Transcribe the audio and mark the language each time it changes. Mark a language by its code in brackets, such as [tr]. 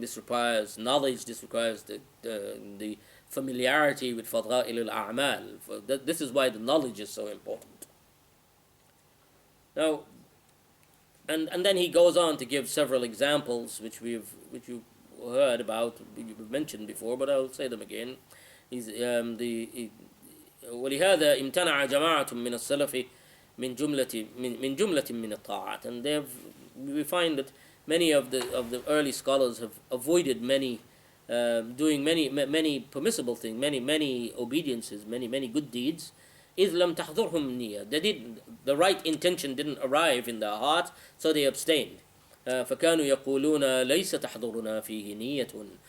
[en] This requires knowledge. This requires the familiarity with faidail al-a'mal. This is why the knowledge is so important. Now, and then he goes on to give several examples which you've heard about, you've mentioned before, but I'll say them again. [ar] He's ولهذا امتنع جماعة من السلف من جملة من الطاعات. [en] And we find that many of the early scholars have avoided doing many permissible things, many obediences, many good deeds. [ar] إذ لم تحضرهم النية. [en] The right intention didn't arrive in their heart, so they abstained. [ar] فكانوا يقولون ليس تحضرنا فيه نية.